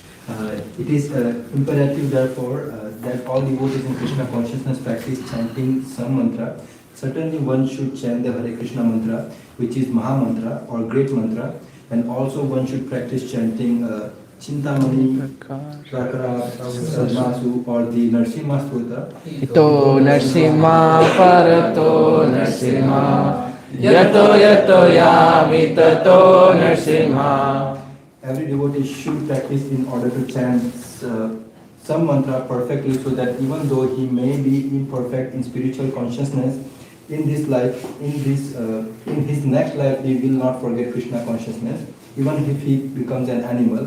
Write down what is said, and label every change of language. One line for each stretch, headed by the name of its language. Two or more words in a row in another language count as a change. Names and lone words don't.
English: It is imperative, therefore, that all devotees in Krishna consciousness practice chanting some mantra. Certainly, one should chant the Hare Krishna mantra, which is Maha mantra or great mantra, and also one should practice chanting Chintamani, Prakara, Sadmasu, or the Narsimha Stota.
Sanskrit: Ito Narsimha Parato Narsimha Yato Yato Yami Tato Narsimha.
English: Every devotee should practice in order to chant some mantra perfectly, so that even though he may be imperfect in spiritual consciousness in this life, in his next life, he will not forget Krishna consciousness, even if he becomes an animal.